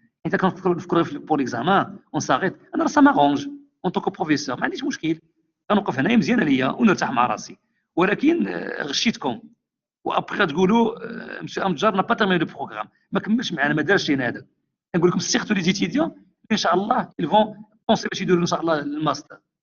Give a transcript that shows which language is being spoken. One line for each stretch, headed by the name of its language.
French: Et quand pour l'examen, on s'arrête. Alors, ça m'arrange en tant que professeur.
Arabic: ما عنديش مشكل. غنوقف هنايا مزيانه ليا ونرتاح مع راسي. ولكن غشيتكم. وابخي تقولوا مسيو امجار
French: n'a pas terminé le programme.
Arabic: ما كملش معنا ما دارش لينا هذا. نقول لكم سيرتو لي زيتيديون ان شاء الله
French: ils vont penser
Arabic: باش يديروا ان شاء الله الماستر.